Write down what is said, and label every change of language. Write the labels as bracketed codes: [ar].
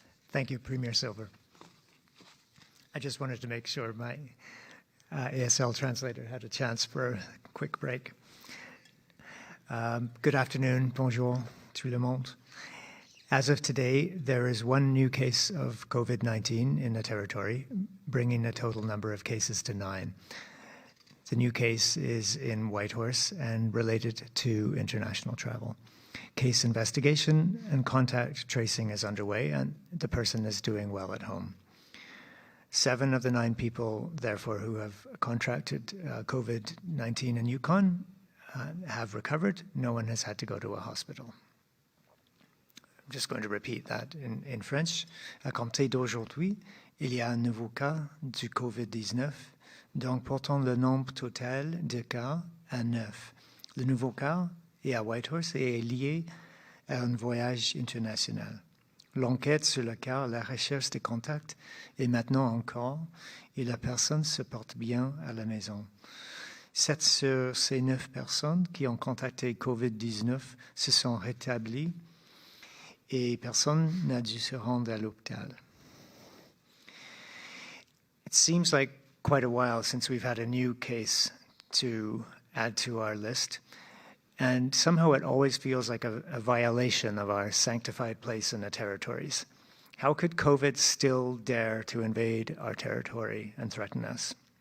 [en] Thank you, Premier Silver. I just wanted to make sure my ASL translator had a chance for a quick break. Good afternoon, [fr] bonjour, tout le monde. [en] As of today, there is one new case of COVID-19 in the territory, bringing the total number of cases to 9. The new case is in Whitehorse and related to international travel. Case investigation and contact tracing is underway, and the person is doing well at home. 7 of the 9 people, therefore, who have contracted COVID-19 in Yukon have recovered. No one has had to go to a hospital. I'm just going to repeat that in French. [fr] À compter d'aujourd'hui, il y a un nouveau cas du COVID-19, donc portant le nombre total de cas à 9. Le nouveau cas est à Whitehorse et est lié à un voyage international. L'enquête sur le cas, la recherche des contacts est maintenant en cours et la personne se porte bien à la maison. 7 sur ces 9 personnes qui ont contacté COVID-19 se sont rétablies et personne n'a dû se rendre à l'hôpital. [en] It seems like quite a while since we've had a new case to add to our list. And somehow it always feels like a violation of our sanctified place in the territories. How could COVID still dare to invade our territory and threaten us?